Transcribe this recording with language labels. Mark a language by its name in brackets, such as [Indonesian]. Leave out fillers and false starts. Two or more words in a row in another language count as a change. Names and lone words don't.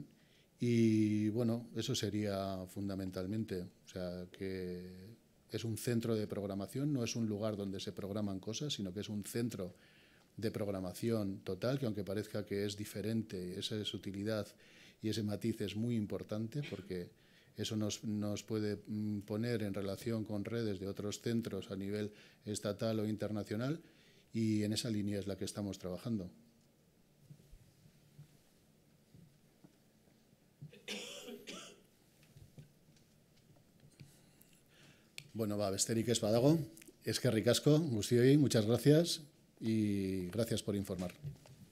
[Spanish] Y bueno, eso sería fundamentalmente, o sea, que es un centro de programación, no es un lugar donde se programan cosas, sino que es un centro de programación total, que aunque parezca que es diferente, esa es utilidad y ese matiz es muy importante, porque eso nos puede poner en relación con redes de otros centros a nivel estatal o internacional, y en esa línea es la que estamos trabajando. [Basque] Bueno, besterik ez badago, eskerrik asko guztioi, [Spanish] muchas gracias y gracias por informar.